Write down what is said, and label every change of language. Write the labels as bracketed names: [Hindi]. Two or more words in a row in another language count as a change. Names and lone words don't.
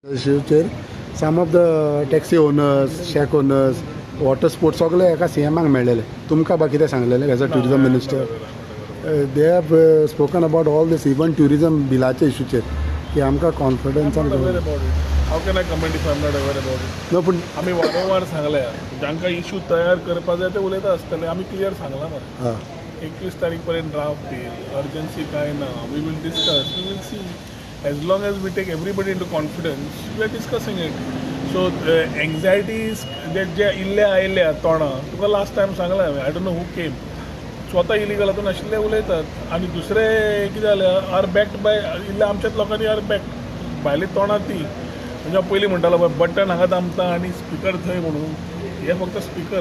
[Konkani] इश्यूचेर [English] some of the taxi owners, shack owners, water sports [Konkani] सगळे एका सीएमाक मेळलेले. तुमकां बाकी कितें सांगलेलें [English] as a tourism minister? they have spoken about all this even tourism [Konkani] बिलाचे इश्यूचेर की आमकां कॉन्फिडन्सान. [English] How can I comment if I am not aware about it? [Konkani] नो पूण आमी वारंवार सांगल्या जांकां इश्यू तयार करपा जाय ते उलयता आसतले. आमी क्लियर सांगला मरे 21 तारीख पर्यंत ड्राफ्ट येईल. अर्जन्सी काय ना. [English] We will discuss. We will see. As long as we take everybody into confidence, we are discussing it. So anxieties that [Konkani] जे इल्ल्या आयल्या तोंडां तुका [English] last time [Konkani] सांगला हांवें. [English] I don't know who came. [Konkani] स्वता इलिगल हातून आशिल्ले उलयतात आनी दुसरे कितें जालें [English] are backed [Konkani] बाय इल्ल्या आमच्याच लोकांनी [English] are backed [Konkani] भायली तोंडां ती. म्हणजे पयलीं म्हणटालो पळय बटन हांगा दामता आनी स्पिकर थंय म्हणून. हे फक्त स्पिकर.